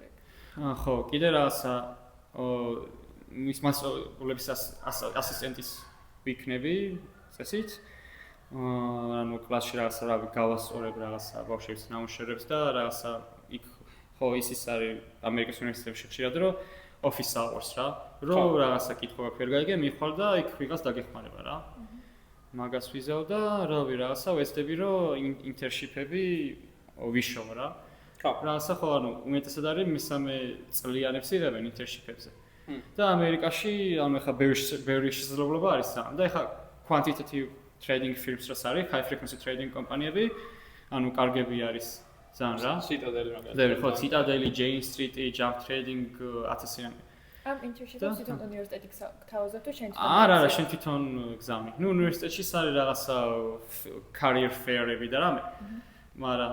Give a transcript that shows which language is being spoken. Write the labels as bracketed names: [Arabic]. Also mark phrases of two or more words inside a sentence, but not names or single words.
[Georgian] ხო, კიდე რაღაცა მის მასწავლებლების ასისტენტის ვიქნები, წესით. ანუ კლასში რაღაცა რავი გავასწორებ რაღაცა ბავშვებს ნამუშევრებს და რაღაცა იქ ხო ის არის ამერიკის უნივერსიტეტებში ხშირად რომ [English] office hours [Georgian] რა რომ რაღაცა კითხვა ვერ გაიგე მიხვალ და იქ ვიღაც დაგეხმარება რა მაგას ვიზავ და რავი რაღაცა ვეცდები რომ ინტერშიპები ვიშოვ რა რაღაცა ხო ანუ უმეტესად არის მესამე წლიანებს იღებენ ინტერშიპებზე და ამერიკაში ანუ ეხა ბევრი შესაძლებლობა არის რა და ეხა [English] quantitative trading firms [Georgian] რაც არის [English] high frequency trading [Georgian] კომპანიები ანუ კარგები არის ძალიან რა Citadel მაგალითად ხო Citadel, Jane Street, Jump Trading 1000-იანი ამ ინტერშიპებს თვითონ უნივერსიტეტი გთავაზობ თუ შენ თვითონ არა არა შენ თვითონ გზავნი ნუ უნივერსიტეტში არის რაღაცა [English] career fair- [Georgian] ები და რამე მაგრამ